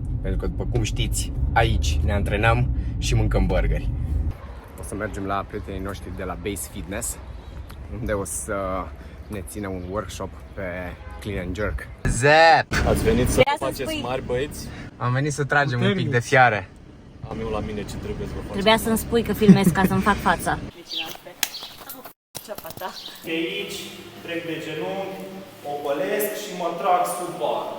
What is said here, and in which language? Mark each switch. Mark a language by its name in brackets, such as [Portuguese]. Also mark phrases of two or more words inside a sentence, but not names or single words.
[Romanian] Pentru că, după cum știți, aici ne antrenăm și mâncăm burgeri. O să mergem la prietenii noștri de la Base Fitness, unde o să ne țină un workshop pe [English] clean and jerk. [Romanian] Zep! Ați venit să faceți mari, băieți? Am venit să tragem un pic de fiare. Am eu la mine ce trebuie să vă fac. Trebuia să-mi spui că filmez ca să-mi fac fața. De aici trec de genunchi, ocolesc și mă trag sub bar.